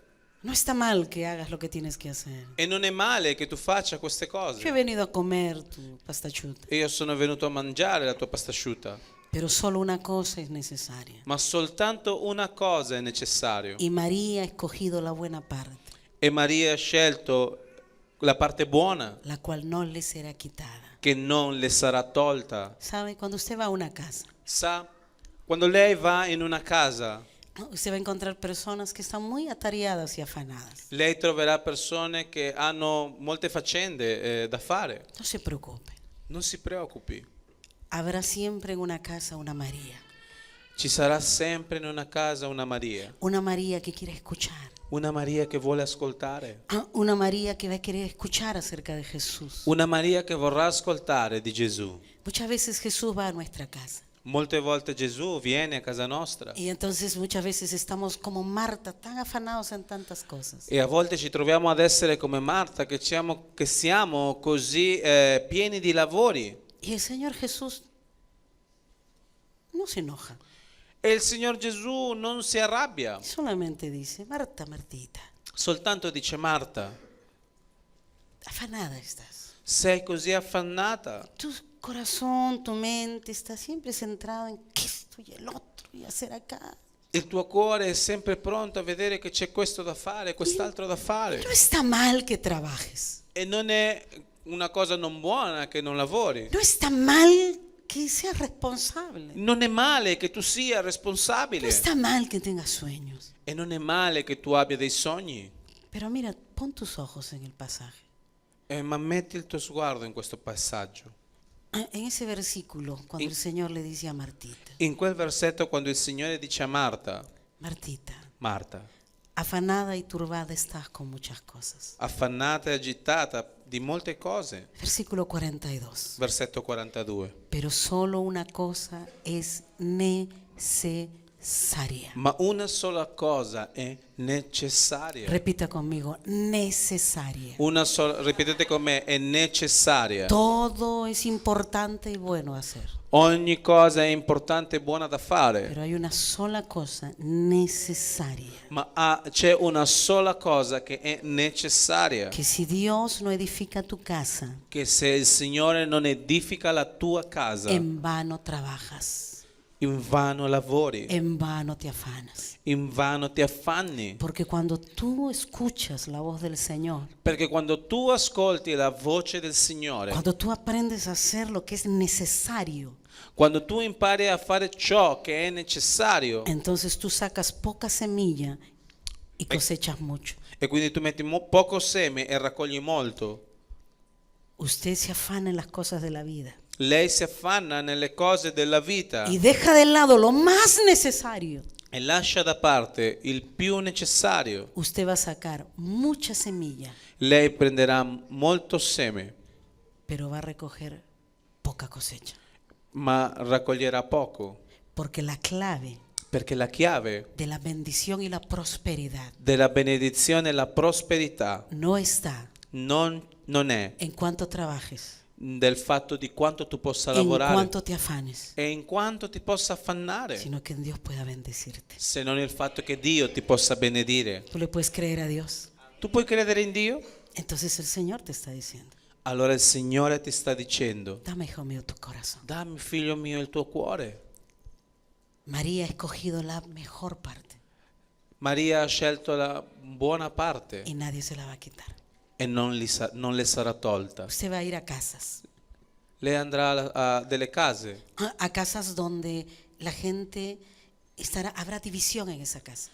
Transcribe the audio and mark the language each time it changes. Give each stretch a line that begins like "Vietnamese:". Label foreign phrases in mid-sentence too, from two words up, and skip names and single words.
Spanish: No está mal que hagas lo que tienes que hacer.
Italian: E non è male che tu faccia queste
Spanish: Yo he
Italian: cose.
Spanish: venido a comer tu pastachuta,
Italian: E io sono venuto a mangiare la tua pasta asciutta.
Spanish: pero solo una cosa es necesaria.
Italian: Ma soltanto una cosa è necessario.
Spanish: Y María ha escogido la buena parte,
Italian: E Maria ha scelto la parte buona,
Spanish: la cual no le será quitada.
Italian: che non le sarà tolta.
Spanish: ¿Sabe? Cuando usted va a una casa,
Italian: Sa, quando lei va in una casa,
Spanish: ¿no? Usted va a encontrar personas que están muy atareadas y afanadas.
Italian: lei troverà persone che hanno molte faccende da fare.
Spanish: No se preocupe.
Italian: Non si preoccupi,
Spanish: Habrá siempre en una casa una María.
Italian: ci sarà sempre in una casa una Maria.
Spanish: Una María que quiere escuchar.
Italian: Una Maria che vuole ascoltare.
Spanish: Una María que va a querer escuchar acerca de Jesús.
Italian: Una Maria che vorrà ascoltare di Gesù.
Spanish: Muchas veces Jesús va a nuestra casa.
Italian: Molte volte Gesù viene a casa nostra
Spanish: Y entonces muchas veces estamos como Marta, tan afanados en tantas cosas.
Italian: e a volte ci troviamo ad essere come Marta, che siamo così pieni di lavori.
Spanish: Y el Señor Jesús no se enoja.
Italian: E il Signor Gesù non si arrabbia,
Spanish: Solamente dice, Marta, Martita,
Italian: soltanto dice: Marta,
Spanish: afanada estás.
Italian: sei così affannata,
Spanish: Tu corazón, tu mente está siempre centrado en que esto y el otro y hacer acá.
Italian: il tuo cuore è sempre pronto a vedere che c'è questo da fare, quest'altro da fare.
Spanish: No está mal que trabajes.
Italian: E non è una cosa non buona che non lavori.
Spanish: No está mal que seas responsable.
Italian: Non è male che tu sia
Spanish: No
Italian: responsabile.
Spanish: está mal que tengas sueños.
Italian: E non è male che tu abbia dei sogni.
Spanish: Pero mira, pon tus ojos en el pasaje.
Italian: Ma metti il tuo sguardo in questo passaggio.
Spanish: En ese versículo, cuando el Señor le dice a Martita,
Italian: In quel versetto, quando il Signore dice a Marta:
Spanish: Martita,
Italian: Marta,
Spanish: afanada y turbada estás con muchas cosas.
Italian: affannata e agitata di molte cose.
Spanish: Versículo 42.
Italian: Versetto 42.
Spanish: Pero solo una cosa es necesaria. necesaria.
Italian: ma una sola cosa è necessaria.
Spanish: Repita conmigo, necesaria.
Italian: Ripetete con me, è necessaria.
Spanish: Todo es importante y bueno hacer,
Italian: Ogni cosa è importante e buona da fare,
Spanish: pero hay una sola cosa necesaria.
Italian: ma c'è una sola cosa che è necessaria.
Spanish: Que si Dios no edifica tu casa,
Italian: Che se il Signore non edifica la tua casa,
Spanish: en vano trabajas,
Italian: in vano lavori,
Spanish: en vano te afanas.
Italian: in vano ti affanni.
Spanish: Porque cuando tú escuchas la voz del Señor,
Italian: Perché quando tu ascolti la voce del Signore,
Spanish: cuando tú aprendes a hacer lo que es necesario,
Italian: quando tu impari a fare ciò che è necessario,
Spanish: entonces tú sacas poca semilla y cosechas mucho.
Italian: e quindi tu metti poco seme e raccogli molto,
Spanish: Usted se afana en las cosas de la vida
Italian: lei si affanna nelle cose della vita
Spanish: y deja de lado lo más necesario.
Italian: e lascia da parte il più necessario.
Spanish: Usted va a sacar mucha semilla,
Italian: Lei prenderà molto seme,
Spanish: pero va a recoger poca cosecha.
Italian: ma raccoglierà poco,
Spanish: Porque la clave
Italian: perché la chiave
Spanish: de la bendición y la prosperidad
Italian: della benedizione e la prosperità
Spanish: no está
Italian: non è
Spanish: en cuánto trabajes,
Italian: del fatto di quanto tu possa
Spanish: en
Italian: lavorare
Spanish: cuánto te afanes,
Italian: e in quanto ti possa affannare,
Spanish: sino que en Dios pueda bendecirte.
Italian: se non il fatto che Dio ti possa benedire.
Spanish: ¿Tú le puedes creer a Dios?
Italian: Tu puoi credere in Dio?
Spanish: Entonces el Señor te está diciendo,
Italian: Allora il Signore ti sta dicendo:
Spanish: dame, hijo mío, tu corazón.
Italian: dammi, figlio mio, il tuo cuore.
Spanish: María ha escogido la mejor parte
Italian: Maria ha scelto la buona parte
Spanish: y nadie se la va a quitar.
Italian: e non le sarà tolta.
Spanish: Usted va a ir a casas,
Italian: Lei andrà a delle case,
Spanish: a casas donde la gente habrá división en esa casa.